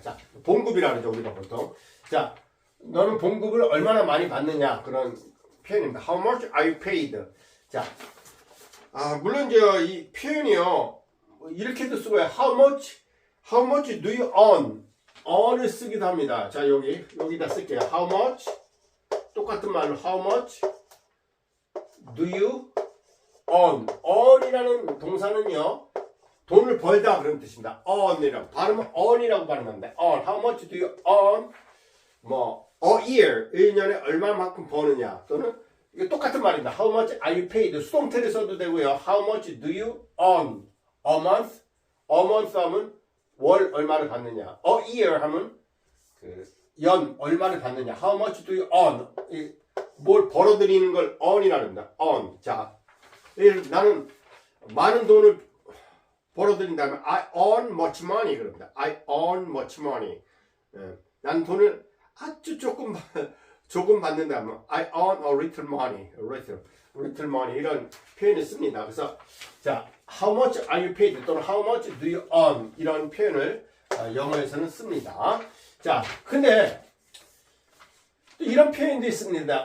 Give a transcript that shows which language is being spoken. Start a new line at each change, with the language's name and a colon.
Korean: 자, 봉급이라 그러죠, 우리가 보통. 자, 너는 봉급을 얼마나 많이 받느냐, 그런 표현입니다.
English: How much are you paid?
Korean: 자, 물론 이 표현이요, 이렇게도 쓰고요.
English: How much do you earn?
Korean: earn을 쓰기도 합니다. 자, 여기다 쓸게요.
English: How much?
Korean: 똑같은 말로
English: how much do you earn?
Korean: earn이라는 동사는요, 돈을 벌다 그런 뜻입니다. earn이라고. 발음은 earn이라고 발음합니다.
English: earn. How much do you earn? a year.
Korean: 1년에 얼마만큼 버느냐. 또는 이게 똑같은 말입니다.
English: How much are you paid?
Korean: 수동태를 써도 되고요.
English: How much do you earn? A month? A month
Korean: 하면 월 얼마를 받느냐.
English: A year
Korean: 하면 연 얼마를 받느냐.
English: How much do you earn?
Korean: 뭘 벌어들이는 걸 earn이라고 합니다.
English: earn.
Korean: 자, 나는 많은 돈을 벌어들인다면
English: I earn much money
Korean: 그럽니다.
English: I earn much money.
Korean: 나는 돈을 아주 조금 받는다면
English: I earn a little money. little money
Korean: 이런 표현을 씁니다. 그래서 자,
English: how much are you paid
Korean: 또는
English: how much do you earn
Korean: 이런 표현을 영어에서는 씁니다. 자, 근데 또 이런 표현도 있습니다.